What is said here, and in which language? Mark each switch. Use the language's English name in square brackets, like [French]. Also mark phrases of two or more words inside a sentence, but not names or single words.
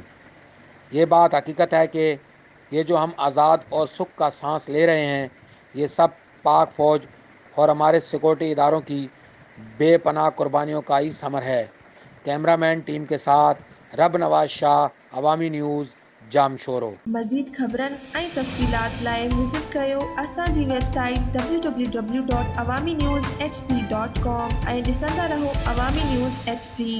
[Urdu] یہ بات حقیقت ہے کہ یہ جو ہم آزاد اور سکھ کا سانس لے رہے ہیں، یہ سب پاک فوج اور ہمارے سیکورٹی اداروں کی بے پناہ قربانیوں کا ہی ثمر ہے۔ کیمرہ مین ٹیم کے ساتھ رب نواز شاہ، عوامی نیوز، جامشورو۔ [Sindhi] مزید خبرن ۽ تفصيلات لاءِ وزٽ ڪيو اسانجي ويب سائيٽ www.awamiNewsHD.com ۽ ڏسندا رهو عوامي نيوز HD.